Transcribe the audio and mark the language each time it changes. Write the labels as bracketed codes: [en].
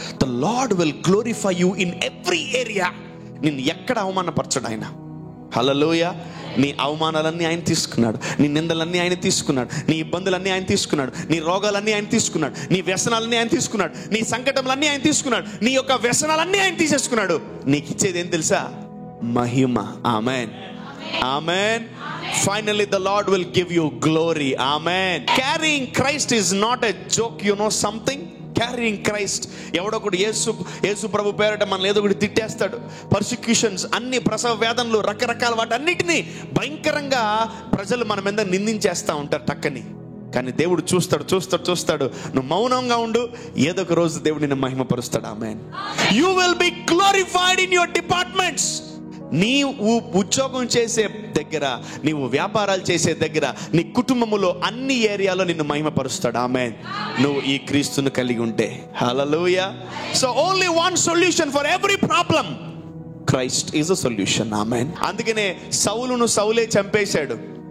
[en] The lord will glorify you in every area. [te] నిన్ను ఎక్కడ అవమానపరచడు ఆయన. [en] Hallelujah. [te] నీ అవమానాలన్నీ ఆయన తీసుకున్నాడు, నీ నిందలన్నీ ఆయన తీసుకున్నాడు, నీ ఇబ్బందులన్నీ ఆయన తీసుకున్నాడు, నీ రోగాలన్నీ ఆయన తీసుకున్నాడు, నీ వ్యసనాలన్నీ ఆయన తీసుకున్నాడు, నీ సంకటములన్నీ ఆయన తీసుకున్నాడు, నీ యొక్క వ్యసనాలన్నీ ఆయన తీసేసుకున్నాడు. నీకు ఇచ్చేది ఏం తెలుసా? మహిమ. ఆమేన్, ఆమేన్. [en] Finally the Lord will give you glory. Amen. Carrying Christ is not a joke, you know something. Carrying Christ, [te] ఎవడొకడు యేసు ప్రభు పేరట మనల్ని ఏదో ఒకటి తిట్టేస్తాడు. పర్సిక్యూషన్స్, అన్ని ప్రసవ వేదనలు, రకరకాల వాటన్నిటినీ భయంకరంగా ప్రజలు మన మీద నిందించేస్తూ ఉంటారు టక్కని. కానీ దేవుడు చూస్తాడు. నువ్వు మౌనంగా ఉండు, ఏదో ఒక రోజు దేవుడు నిన్ను మహిమపరుస్తాడు. ఆమేన్. [en] You will be glorified in your departments. [te] నీవు ఉద్యోగం చేసే దగ్గర, నీవు వ్యాపారాలు చేసే దగ్గర, నీ కుటుంబములో అన్ని ఏరియాలో నిన్ను మహిమపరుస్తాడు. ఆమేన్. నువ్వు ఈ క్రీస్తును కలిగి ఉంటే. హల్లెలూయా. [en] So only one solution for every problem. Christ is a solution. [te] ఆమేన్. అందుకనే సౌలును సౌలే చంపేశాడు.